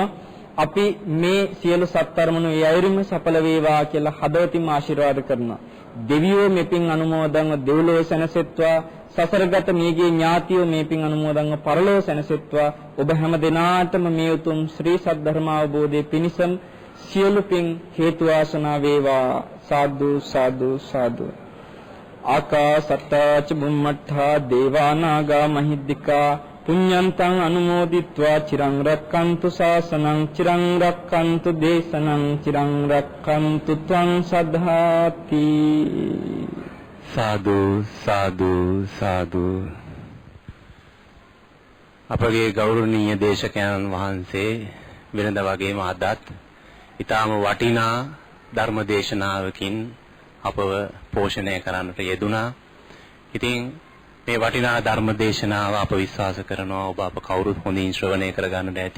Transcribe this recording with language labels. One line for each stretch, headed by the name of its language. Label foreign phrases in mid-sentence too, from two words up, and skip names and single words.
Sinhala: අපි මේ සියලු සත්කර්මණු ඒ අයුරින්ම සඵල වේවා කියලා හදවතින්ම ආශිර්වාද කරනවා. දෙවියෝ මේ පින් අනුමෝදන්ව දෙව්ලොව සැනසෙත්වා. සසරගත මියගේ ඥාතියෝ මේ පින් අනුමෝදන්ව පරලොව සැනසෙත්වා. ඔබ හැම දිනාටම මේ උතුම් ශ්‍රී සද්ධර්ම අවබෝධයේ පිණිසම සියලු පින් හේතු වාසනා වේවා. සාදු සාදු සාදු.
Pali: ආකාසත්තා ච බුම්මඨා දේවානාගා මහිද්దికා පුඤ්ඤන්තං අනුමෝදිත්වා චිරං රක්칸තු ශාසනං චිරං රක්칸තු දේශනං චිරං රක්칸තු ත්වං සද්ධාති. සාදු සාදු සාදු.
Sinhala: අපගේ ගෞරවනීය දේශකයන්න් වහන්සේ වෙනද වගේම අදත් ඊටාම වටිනා ධර්ම දේශනාවකින් අපව පෝෂණය කරන්නට යෙදුණා. ඉතින් මේ වටිනා ධර්ම දේශනාව අප විශ්වාස කරනවා ඔබ අප කවුරුත් හොඳින් ශ්‍රවණය කරගන්නට ඇති.